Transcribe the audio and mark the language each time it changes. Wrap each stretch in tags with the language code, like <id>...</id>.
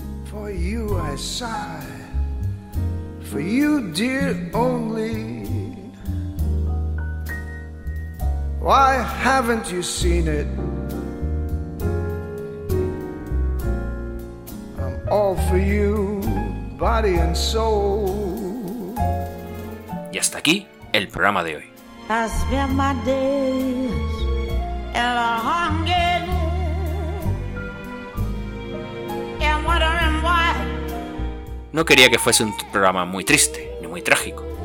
<en>For you I sigh. For you, dear, only. Why haven't you seen it? I'm all for you, body and soul.</en> <es>Y hasta aquí el programa de hoy.</es> <en>I spent my days in a hunger and wondering why.</en> <es>No quería que fuese un programa muy triste ni muy trágico.</es>